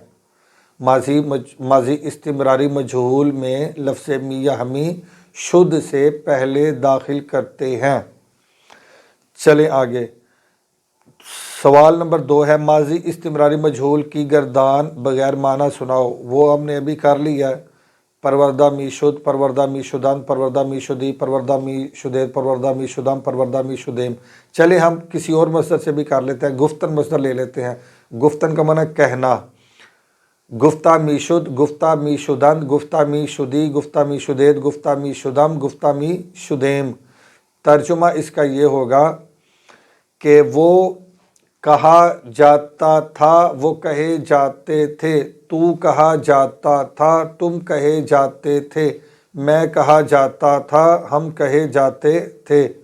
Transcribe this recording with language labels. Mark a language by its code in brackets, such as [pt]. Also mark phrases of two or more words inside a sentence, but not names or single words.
[ur] ماضی استمراری مجہول میں لفظ می یا ہمی شدھ سے پہلے داخل کرتے ہیں۔ چلیں آگے، سوال نمبر 2 ہے ماضی استمراری مجہول کی گردان بغیر معنی سناؤ۔ وہ ہم نے ابھی کر لیا ہے، [fa] پروردہ می شد، پروردہ می شدن، پروردہ می شدی، پروردہ می شدید، پروردہ می شدم، پروردہ می شدیم۔ [ur] چلے ہم کسی اور مصدر سے بھی کر لیتے ہیں، گفتن مصدر لے لیتے ہیں۔ گفتن کا معنی کہنا، [fa] گفتہ می شد، گفتہ می شدن، گفتہ می شدی، گفتہ می شدید، گفتہ می شدم، گفتہ می شدیم۔ [ur] ترجمہ اس کا یہ ہوگا کہ وہ کہا جاتا تھا، وہ کہے جاتے تھے، تو کہا جاتا تھا، تم کہے جاتے تھے، میں کہا جاتا تھا، ہم کہے جاتے تھے۔